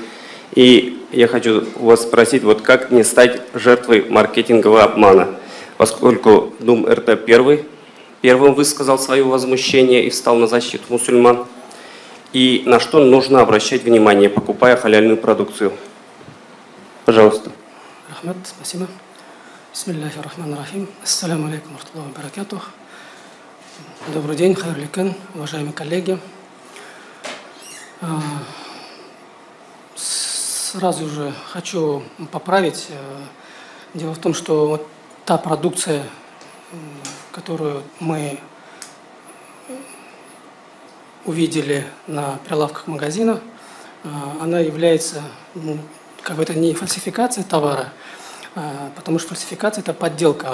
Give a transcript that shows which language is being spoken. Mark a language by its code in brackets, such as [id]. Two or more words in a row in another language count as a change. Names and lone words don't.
[ru] И я хочу вас спросить, вот как не стать жертвой маркетингового обмана, поскольку Дум РТ первым высказал свое возмущение и встал на защиту мусульман. И на что нужно обращать внимание, покупая халяльную продукцию? Пожалуйста. Рахмат, спасибо. [ar] بسم الله الرحمن الرحيم. السلام عليكم رحمة الله وبركاته. [ru] Добрый день, [tt] хайрлы күн, [ru] уважаемые коллеги. Сразу же хочу поправить. Дело в том, что вот та продукция, которую мы увидели на прилавках магазина, она является, как бы это не фальсификация товара, потому что фальсификация – это подделка.